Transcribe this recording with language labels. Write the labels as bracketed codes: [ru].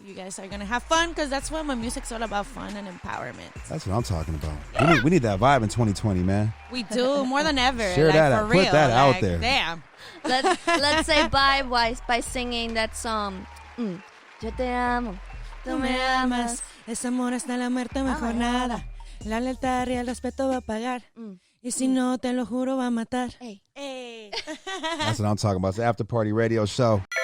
[en] You guys are going to have fun because that's what my music's all about, fun and empowerment. That's what I'm talking about. We need that vibe in 2020, man. We do, more than ever. Share that for out. real. Put that out there. Damn. Let's say bye by singing that song. [es] Yo te amo. Tú me amas. Es amor hasta la muerte, mejor nada. La lealtad y el respeto va a pagar. Y si no, te lo juro, va a matar. Hey. [en] That's what I'm talking about. It's the After Party Radio Show.